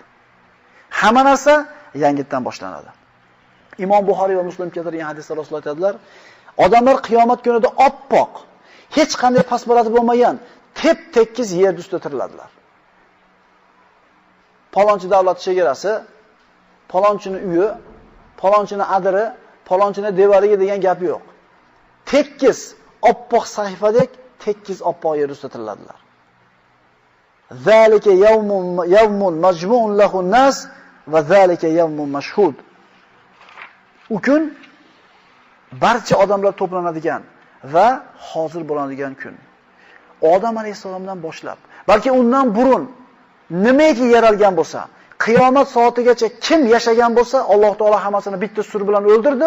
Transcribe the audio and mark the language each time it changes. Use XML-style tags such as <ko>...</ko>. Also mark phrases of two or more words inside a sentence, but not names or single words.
<uz>Hamma narsa yangitdan boshlanadi. Imom Buxoriy va Muslim keltirgan hadisda Rasululloh aytadilar, odamlar qiyomat kunida oppoq, hech qanday pasparati bo'lmagan, tep-tekis yer ustida tiriladilar. Palonchi davlat chegarasi, palonchining uyi, palonchining adiri, palonchining devoriga degan gap yo'q. Tekis, oppoq sahifadek tekis oppoq yer ustida tiriladilar.</uz> <ar>ذلك يوم مجموع له الناس وذلك يوم مشهود.</ar> <uz>U kun barcha odamlar to'planadigan va hozir bo'ladigan kun. Odam alayhisalomdan boshlab, balki undan burun nimaiki yaralgan bo'lsa, qiyomat soatigacha kim yashagan bo'lsa, Alloh taolo hammasini bitta sur bilan o'ldirdi.</uz>